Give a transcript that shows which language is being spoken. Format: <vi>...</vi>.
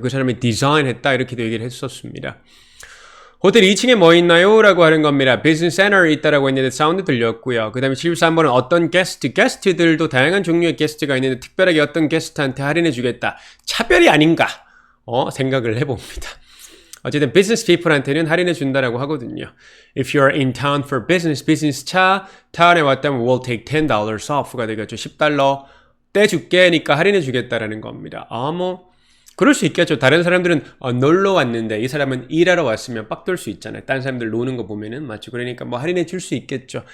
<ko>그 사람이 디자인했다 이렇게도 얘기를 했었습니다. 호텔 2층에 뭐 있나요? 라고 하는 겁니다. 비즈니스 센터에 있다라고 했는데 사운드 들렸고요. 그 다음에 73번은 어떤 게스트들도 다양한 종류의 게스트가 있는데 특별하게 어떤 게스트한테 할인해 주겠다. 차별이 아닌가? 생각을 해봅니다. 어쨌든 business people한테는 할인해 준다라고 하거든요.</ko> <en>If you're in town for business</en> <ko>차 타운에 왔다면</ko> <en>we'll take $10 off가 되겠죠.</en> <ko>$10 떼줄게니까 할인해 주겠다라는 겁니다. 뭐 그럴 수 있겠죠. 다른 사람들은 놀러 왔는데 이 사람은 일하러 왔으면 빡돌 수 있잖아요. 다른 사람들 노는 거 보면은 맞죠. 그러니까 뭐 할인해 줄 수 있겠죠.</ko>